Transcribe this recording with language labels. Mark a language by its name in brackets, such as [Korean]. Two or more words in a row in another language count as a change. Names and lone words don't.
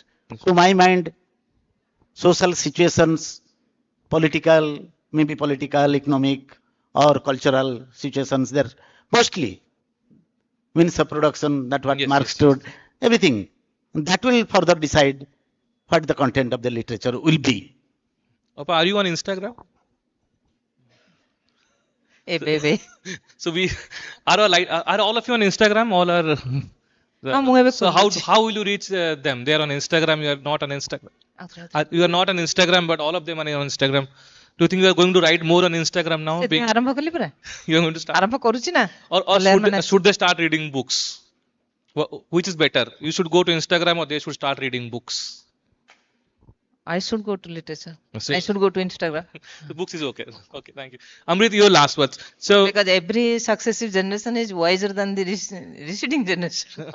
[English] To my mind, social situations, maybe political, economic, or cultural situations, they're mostly means of production, that what Marx stood, everything. That will further decide what the content of the literature will be. Opa, are you on Instagram? Hey, baby. So are all of you on Instagram? All are. [Odia] ହଁ ମୁଁ ଏବେ [English] So how will you reach them? They are on Instagram. You are not on Instagram. You are not on Instagram, but all of them are on Instagram. Do you think you are going to write more on Instagram now? [Odia] ସେଥିପାଇଁ ଆରମ୍ଭ କଲି ପରା [English] You are going to start. [Odia] ଆରମ୍ଭ କରୁଛି ନା [English] Or [Odia] follower ମାନେ [English] should they start reading books? Which is better? You should go to Instagram or they should start reading books. I should go to literature. See? I should go to Instagram. The books is okay. Okay, thank you. Amrit, your last words. So Because every successive generation is wiser than the receding generation.